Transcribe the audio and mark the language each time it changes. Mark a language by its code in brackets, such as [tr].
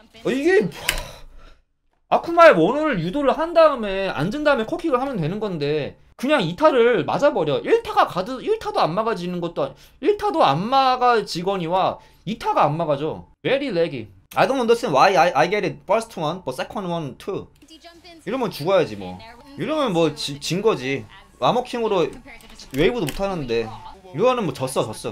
[ko] 이게 아쿠마의 원원을 유도를 한 다음에 앉은 다음에 컷킥을 하면 되는 건데 그냥 2타를 맞아버려. 1타도 안 막아지는 것도 1타도 안 막아지거니와 2타가 안 막아져. [en] Very laggy. I don't understand why I get it first one but second one too. [ko] 이러면 죽어야지 뭐. 이러면 뭐 진 거지. 아머킹으로 웨이브도 못 하는데 이거는 뭐 졌어.